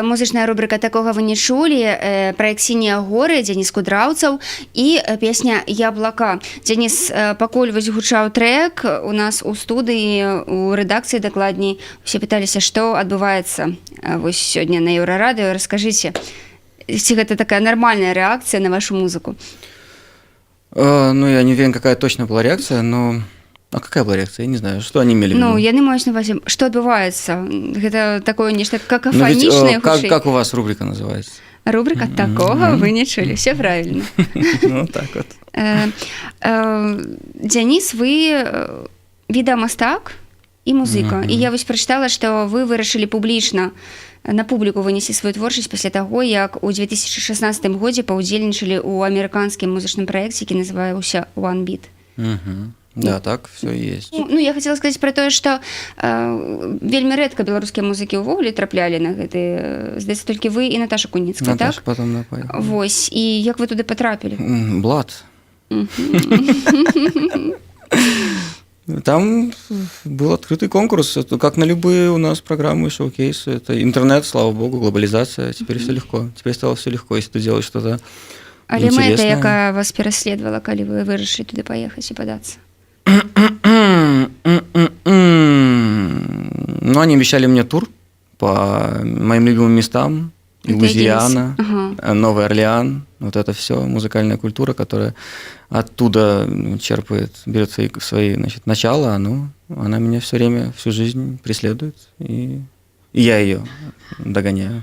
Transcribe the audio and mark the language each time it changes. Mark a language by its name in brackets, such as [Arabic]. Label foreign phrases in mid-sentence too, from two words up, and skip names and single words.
[Belarusian] музычная рубрика «Такога вы не чулі», праект «Сінія горы», Дзеніс Кудраўцаў і песня «Яблака». Дзеніс, пакуль вось гучаў трэк, у нас у студыі, у рэдакцыі дакладней, усе пыталіся, што адбываецца вось сёння на Еўрарадыё. Раскажыце, ці гэта такая нармальная рэакцыя на вашу музыку? [Russian] Ну, я не уверен, какая точно была реакция, но... А какая была реакция? Я не знаю, что они имели в виду? [Belarusian] Ну, яны маюць на увазе, што адбываецца? Гэта такое нешта [Russian] Ну, ведь, [Belarusian] какафанічнае, хутчэй. [Russian] как у вас рубрика называется? Рубрика «Такого вы не чулі». Все правильно. Ну, так вот. [Belarusian] Дзяніс, вы відэамастак і музыка. І я вось прачытала, што вы вырашылі публічна на публіку вынесці сваю творчасць пасля таго, як у 2016 годзе паўдзельнічалі ў амерыканскім музычным праекце, які называўся One Beat. [Russian] Да, так, все есть. [Belarusian] Ну, я хотела сказаць пра тое, што вельмі рэдка беларускія музыкі ўвогуле траплялі на гэты, здаецца, толькі вы і Наташа Куніцкая, так? [Russian] Наташа потом напоила. [Belarusian] Вось, і як вы туды патрапілі? [Russian] Блат. Там был открытый конкурс, это как на любые у нас программы, шоу-кейсы. Это интернет, слава богу, глобализация, теперь все легко. Теперь стало все легко, если ты делаешь что-то [Belarusian] Але [Russian] интересное. [Belarusian] мэта, якая вас пераследавала, калі вы вырашылі туды паехаць і падацца? [Russian] Ну, они обещали мне тур по моим любимым местам. Луизиана, Новый Орлеан. Вот это все музыкальная культура, которая оттуда черпает, берет свои значит, начала, она меня все время, всю жизнь преследует. И я ее догоняю.